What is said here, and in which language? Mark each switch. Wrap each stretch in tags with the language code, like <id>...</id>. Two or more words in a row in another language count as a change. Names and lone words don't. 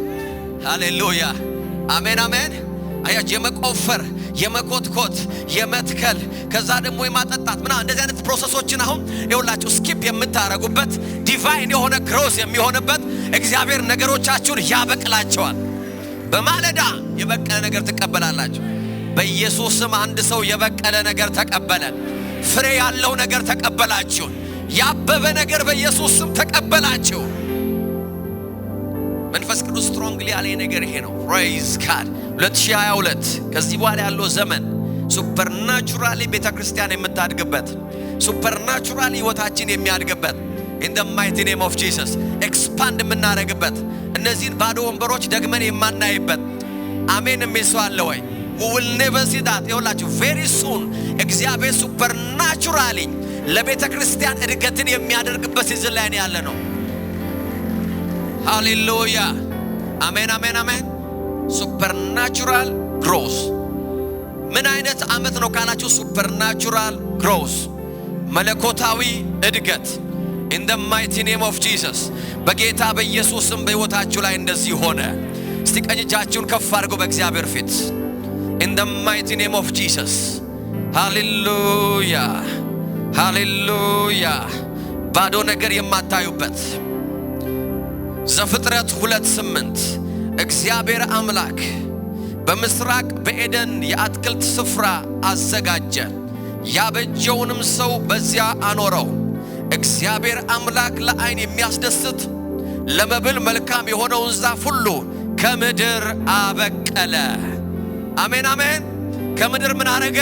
<am>ሃሌሉያ አሜን አሜን። አያችሁ የመቆፈር የመኮትኮት የመትከል ከዛ ደግሞ የማጠጣት ምና እንደዚህ አይነት ፕሮሰሶችን አሁን ይኸውላችሁ ስኪፕ የምታረጉበት ዲቫይን የሆነ ግሮስ የሚሆንበት እግዚአብሔር ነገሮቻችሁን ያበቅላቸዋል። በማለዳ የበቀለ ነገር ትቀበላላችሁ። በኢየሱስ ስም አንድ ሰው የበቀለ ነገር ተቀበለ። ፍሬ ያለው ነገር ተቀበላችሁ። ያበበ ነገር በኢየሱስ ስም ተቀበላችሁ። መንፈስ ቅዱስ ስትሮንግሊ ያለ ነገር ይሄ ነው።</am> <en>praise God</en> <am>2022 ከዚህ በኋላ ያለው ዘመን ሱፐርናቹራሊ ቤተክርስቲያን የምታድግበት ሱፐርናቹራሊ ህይወታችን የሚያድግበት</am> <en>in the mighty name of Jesus</en> <am>ኤክስፓንድ የምናደርግበት እነዚህን ባዶ ወንበሮች ደግመን የማናይበት አሜን የሚሰው አለ ወይ?</am> <en>we will never see that።</en> <am>ይኸውላችሁ</am> <en>very soon</en> <am>እግዚአብሔር ሱፐርናቹራሊ ለቤተክርስቲያን እድገትን የሚያደርግበት ሲዝን ላይ ያለ ነው። ሃሌሉያ አሜን አሜን አሜን።</am> <en>supernatural growth</en> <am>ምን አይነት አመት ነው ካላችሁ</am> <en>supernatural growth</en> <am>መለኮታዊ እድገት</am> <en>in the mighty name of Jesus</en> <am>በጌታ በኢየሱስ ስም በህይወታችሁ ላይ እንደዚህ ሆነ። እስቲ ቀኝ እጃችሁን ከፍ አድርጉ በእግዚአብሔር ፊት</am> <en>in the mighty name of Jesus</en> <am>ሃሌሉያ ሃሌሉያ። ባዶ ነገር የማታዩበት ዘፍጥረት 2:8 እግዚአብሔር አምላክ በምስራቅ በኤደን የአትክልት ስፍራ አዘጋጀ፣ ያበጀውንም ሰው በዚያ አኖረው። እግዚአብሔር አምላክ ለዓይን የሚያስደስት ለመብል መልካም የሆነውን ዛፍ ሁሉ ከምድር አበቀለ። አሜን አሜን። ከምድር ምን አረገ?</am>